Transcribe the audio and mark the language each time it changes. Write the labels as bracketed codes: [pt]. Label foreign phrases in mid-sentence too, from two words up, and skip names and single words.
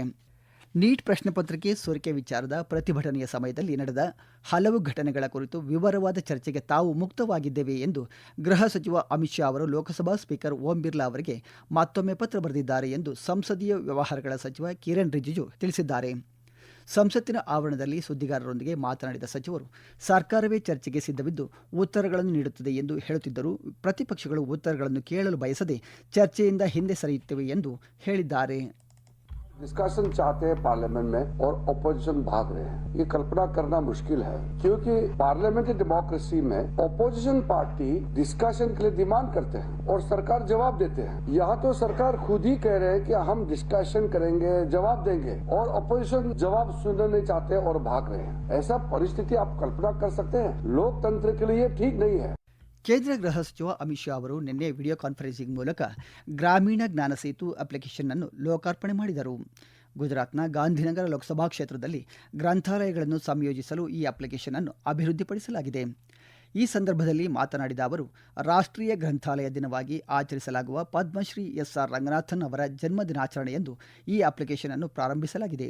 [kn] ನೀಟ್ ಪ್ರಶ್ನೆ ಪತ್ರಿಕೆ ಸೋರಿಕೆ ವಿಚಾರದ ಪ್ರತಿಭಟನೆಯ ಸಮಯದಲ್ಲಿ ನಡೆದ ಹಲವು ಘಟನೆಗಳ ಕುರಿತು ವಿವರವಾದ ಚರ್ಚೆಗೆ ತಾವು ಮುಕ್ತವಾಗಿದ್ದೇವೆ ಎಂದು ಗೃಹ ಸಚಿವ ಅಮಿತ್ ಶಾ ಅವರು ಲೋಕಸಭಾ ಸ್ಪೀಕರ್ ಓಂ ಬಿರ್ಲಾ ಅವರಿಗೆ ಮತ್ತೊಮ್ಮೆ ಪತ್ರ ಬರೆದಿದ್ದಾರೆ ಎಂದು ಸಂಸದೀಯ ವ್ಯವಹಾರಗಳ ಸಚಿವ ಕಿರಣ್ ರಿಜಿಜು ತಿಳಿಸಿದ್ದಾರೆ. ಸಂಸತ್ತಿನ ಆವರಣದಲ್ಲಿ ಸುದ್ದಿಗಾರರೊಂದಿಗೆ ಮಾತನಾಡಿದ ಸಚಿವರು, ಸರ್ಕಾರವೇ ಚರ್ಚೆಗೆ ಸಿದ್ಧವಿದ್ದು ಉತ್ತರಗಳನ್ನು ನೀಡುತ್ತದೆ ಎಂದು ಹೇಳುತ್ತಿದ್ದರೂ ಪ್ರತಿಪಕ್ಷಗಳು ಉತ್ತರಗಳನ್ನು ಕೇಳಲು ಬಯಸದೆ ಚರ್ಚೆಯಿಂದ ಹಿಂದೆ ಸರಿಯುತ್ತಿವೆ ಎಂದು ಹೇಳಿದ್ದಾರೆ. [hi] डिस्कशन चाहते हैं पार्लियामेंट में और ऑपोजिशन भाग रहे हैं. ये कल्पना करना मुश्किल है क्योंकि [en] parliamentary democracy [hi] में [en] opposition party discussion [hi] के लिए डिमांड करते हैं और सरकार जवाब देते हैं. यहाँ तो सरकार खुद ही कह रहे हैं कि हम डिस्कशन करेंगे, जवाब देंगे, और ऑपोजिशन जवाब सुनना नहीं चाहते और भाग रहे हैं. ऐसा परिस्थिति आप कल्पना कर सकते हैं? लोकतंत्र के लिए ठीक नहीं है. [kn] ಕೇಂದ್ರ ಗೃಹ ಸಚಿವ ಅಮಿತ್ ಶಾ ಅವರು ನಿನ್ನೆ [en] video conferencing [kn] ಮೂಲಕ ಗ್ರಾಮೀಣ ಜ್ಞಾನ ಸೇತು ಅಪ್ಲಿಕೇಶನ್ ಅನ್ನು ಲೋಕಾರ್ಪಣೆ ಮಾಡಿದರು. ಗುಜರಾತ್ನ ಗಾಂಧಿನಗರ ಲೋಕಸಭಾ ಕ್ಷೇತ್ರದಲ್ಲಿ ಗ್ರಂಥಾಲಯಗಳನ್ನು ಸಂಯೋಜಿಸಲು ಈ ಅಪ್ಲಿಕೇಶನ್ ಅನ್ನು ಅಭಿವೃದ್ಧಿಪಡಿಸಲಾಗಿದೆ. ಈ ಸಂದರ್ಭದಲ್ಲಿ ಮಾತನಾಡಿದ ಅವರು, ರಾಷ್ಟ್ರೀಯ ಗ್ರಂಥಾಲಯ ದಿನವಾಗಿ ಆಚರಿಸಲಾಗುವ ಪದ್ಮಶ್ರೀ SR ರಂಗನಾಥನ್ ಅವರ ಜನ್ಮ ದಿನಾಚರಣೆಯಂದು ಈ ಅಪ್ಲಿಕೇಶನ್ ಅನ್ನು ಪ್ರಾರಂಭಿಸಲಾಗಿದೆ.